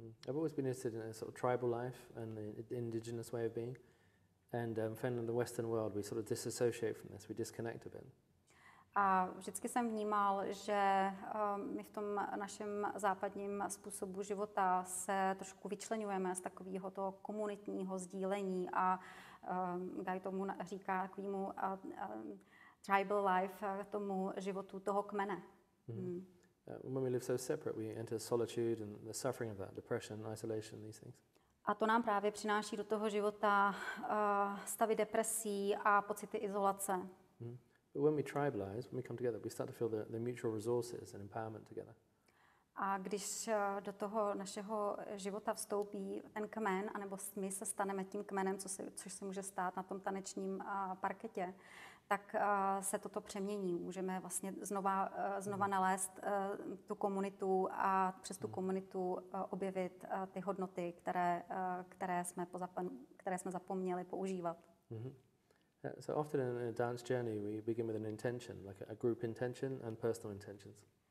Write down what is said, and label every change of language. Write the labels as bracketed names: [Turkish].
[English] I've always been interested in a sort of tribal life and the indigenous way of being. And found in the Western world we sort of disassociate from this, we disconnect a bit. [Czech] A vždycky jsem vnímal, že my v tom našem západním způsobu života se trošku vyčleňujeme z takového toho komunitního sdílení a Guy tomu říká takovému [English] tribal life, [Czech] tomu životu toho kmene. [English] When we live so separate, we enter solitude and the suffering of that, depression, isolation, these things. [Czech] A to nám právě přináší do toho života stavy depresí a pocity izolace. [English] But when we tribalize, when we come together, we start to feel the mutual resources and empowerment together. [Czech] A když do toho našeho života vstoupí ten kmen, anebo my se staneme tím kmenem, což se může stát na tom tanečním parketě, tak se toto přemění. Můžeme vlastně znova nalézt tu komunitu a přes tu komunitu objevit ty hodnoty, které jsme zapomněli používat. [English] So often in a dance journey, we begin with an intention, like a group intention and personal intentions.